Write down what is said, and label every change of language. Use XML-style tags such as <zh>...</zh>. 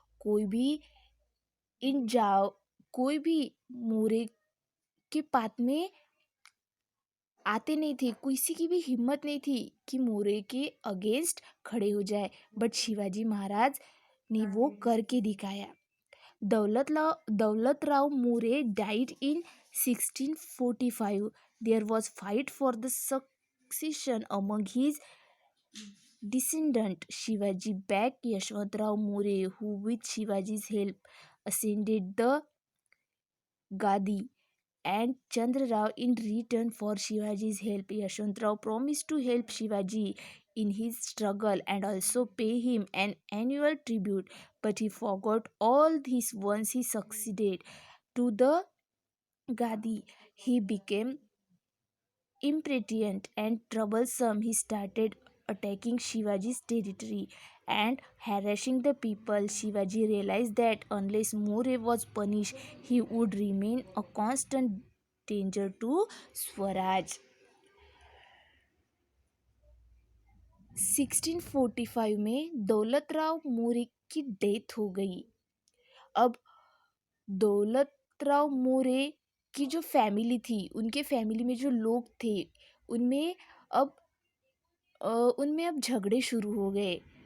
<hi>कोई भी इन जाओ कोई भी मोरे के पात में आते नहीं थे। किसी की भी हिम्मत नहीं थी कि मोरे के अगेंस्ट खड़े हो जाए। बट शिवाजी महाराज ने वो करके दिखाया।</hi> <en>Daulat Rao More died in 1645. There was fight for the succession among his descendant. Shivaji backed Yashwantrao More, who with Shivaji's help ascended the Gadi, and Chandra Rao in return for Shivaji's help. Yashwantrao promised to help Shivaji in his struggle and also pay him an annual tribute, but he forgot all this once he succeeded to the Gadi. He became impatient and troublesome. He started attacking Shivaji's territory and harassing the people. Shivaji realized that unless More was punished, he would remain a constant danger to Swaraj.</en> <hi>1645 में दौलत राव मोरे की death हो गई। अब दौलत राव मोरे की जो family थी, उनके फैमिली में जो लोग थे उनमें अब उनमें अब झगड़े शुरू हो गए।</hi>